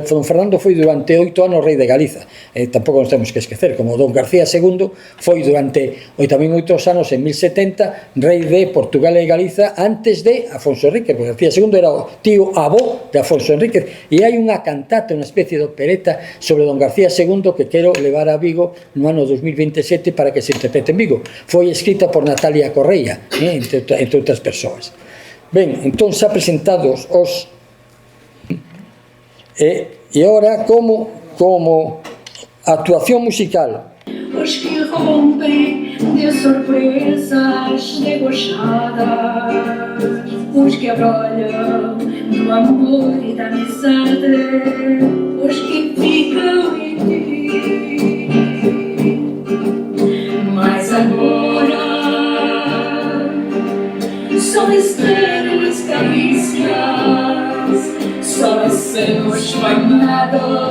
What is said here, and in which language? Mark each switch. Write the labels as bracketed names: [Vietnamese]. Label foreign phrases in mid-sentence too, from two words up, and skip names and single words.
[Galician] Don Fernando foi durante 8 anos rei de Galiza, tampouco nos temos que esquecer, como Don García II foi durante tamén 8 anos en 1070 rei de Portugal e Galiza antes de Afonso Enrique, porque García II era o tío avó de Afonso Enrique, e hai unha cantata, unha especie de opereta sobre Don García II que quero levar a Vigo no ano 2027 para que se interprete en Vigo. Foi escrita por Natalia Correia, entre outras persoas. Ben, entón xa presentados os e ora como actuación musical. [Portuguese] Os que rompem de surpresas debochadas, os que abrolham do amor e da amizade, os que ficam em ti. Mas agora são estrelas carícias, só acenos banhados,